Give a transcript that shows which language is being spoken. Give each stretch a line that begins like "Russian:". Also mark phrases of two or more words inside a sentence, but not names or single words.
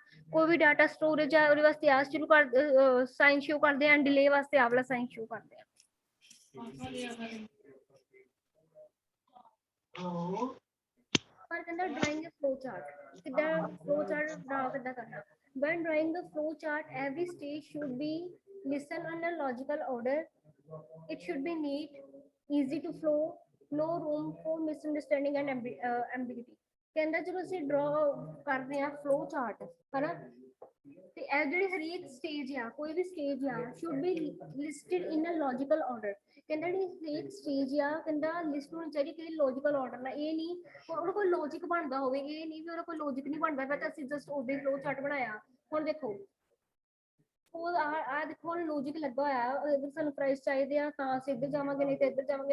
Punjabi: ਕੋਈ ਵੀ
English: data storage
Punjabi: ਹੈ ਉਹਦੇ ਵਾਸਤੇ ਆਹ ਸ਼ੁਰੂ ਕਰ
English: sign show
Punjabi: ਕਰਦੇ ਹਾਂ, ਡਿਲੇ ਵਾਸਤੇ ਆਹ ਵਾਲਾ
English: sign show
Punjabi: ਕਰਦੇ ਹਾਂ। ਪਰ ਕਹਿੰਦਾ
English: drawing a flow chart,
Punjabi: ਕਿੱਦਾਂ
English: flow chart draw
Punjabi: ਕਿੱਦਾਂ ਕਰਨਾ।
English: when drawing the flow chart every stage should be listen on a logical order, it should be neat, easy to flow, no room for misunderstanding and ambiguity।
Punjabi: ਕਹਿੰਦਾ ਜਦੋਂ ਅਸੀਂ ਡਰਾ ਕਰਦੇ ਆ
English: flow chart
Punjabi: ਹਨਾ, ਤੇ ਇਹ ਜਿਹੜੀ ਹਰੇਕ ਸਟੇਜ ਆ, ਕੋਈ ਵੀ ਸਟੇਜ ਆ
English: should be listed in a logical order।
Punjabi: ਕਹਿੰਦਾ ਜਿਹੜੀ ਹਰੇਕ ਸਟੇਜ ਆ ਕਹਿੰਦਾ ਲਿਸਟ ਹੋਣੀ ਚਾਹੀਦੀ ਕਿ
English: logical order
Punjabi: ਨਾਲ। ਇਹ ਨਹੀਂ ਉਹਦਾ ਕੋਈ ਲੌਜਿਕ ਬਣਦਾ ਹੋਵੇ, ਇਹ ਨਹੀਂ ਵੀ ਉਹਦਾ ਕੋਈ ਲੌਜਿਕ ਨਹੀਂ ਬਣਦਾ ਪਿਆ ਤਾਂ ਅਸੀਂ ਜਸਟ ਉਹਦੇ
English: flow chart
Punjabi: ਬਣਾਇਆ। ਹੁਣ ਦੇਖੋ ਉਹ ਆ ਦੇਖੋ ਹੁਣ ਲੌਜਿਕ ਲੱਗਾ ਹੋਇਆ, ਅਗਰ ਸਾਨੂੰ ਪ੍ਰਾਈਸ ਚਾਹੀਦੇ ਆ ਤਾਂ ਅਸੀਂ ਇੱਧਰ ਜਾਵਾਂਗੇ, ਨਹੀਂ ਤਾਂ ਇੱਧਰ ਜਾਵਾਂਗੇ।